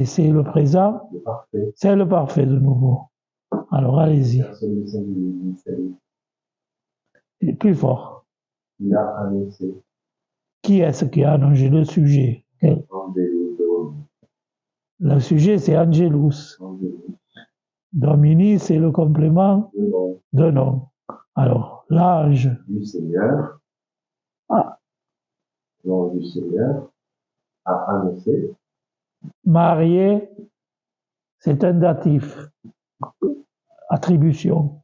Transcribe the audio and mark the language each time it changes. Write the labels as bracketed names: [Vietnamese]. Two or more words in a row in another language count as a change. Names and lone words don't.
[French] C'est le présent? Le parfait. C'est le parfait de nouveau. Alors, allez-y. Personne ne s'agit. Et plus fort. Il a annoncé. Qui est-ce qui a annoncé le sujet? [Latin] Angelus Domini. [French] Le sujet, c'est Angelus. Angelus. Domini, c'est le complément Le nom de nom. Alors, l'ange. du Seigneur. Ah. L'ange du Seigneur a annoncé. Marié, c'est un datif. Attribution.